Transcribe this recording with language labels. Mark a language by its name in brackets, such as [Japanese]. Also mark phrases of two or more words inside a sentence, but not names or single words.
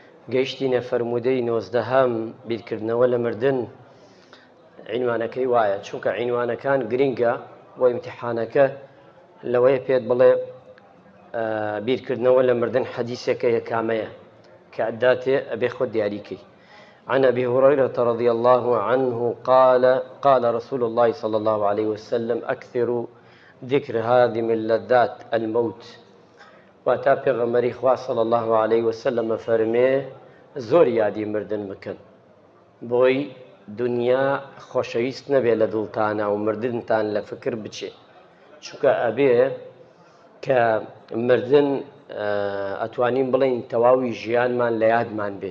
[Central Kurdish] گەیشتینە فەرموودەی 19 بیرکردنەوە لە مردن. عنوانەکەی وایە چونکە عنوانەکان گرینگە بۆ ئیمتیحانەکە لەوەیە پێت بڵێ بیرکردنەوە لە مردن حەدیثێکە یەکامەیە کە ئەداتێ ئەبێ خۆ دیاریکەی. [Arabic] عن أبي هريرة رضي الله عنه قال رسول الله صلى الله عليه وسلم أكثروا ذكر هادم اللذات الموت. [Central Kurdish] واتا پیغمبری خوا [Arabic] صلی الله علیه وسلم [Central Kurdish] فرمێ زۆر یادی مردن بکەن بۆی دنیا خۆشەویست نەبێ لە دڵتانە و مردنتان لە فکر بچێ، چونکە ئەبێ کە مردن ئەتوانین بڵین تەواوی ژیانمان لە یادمان بێ.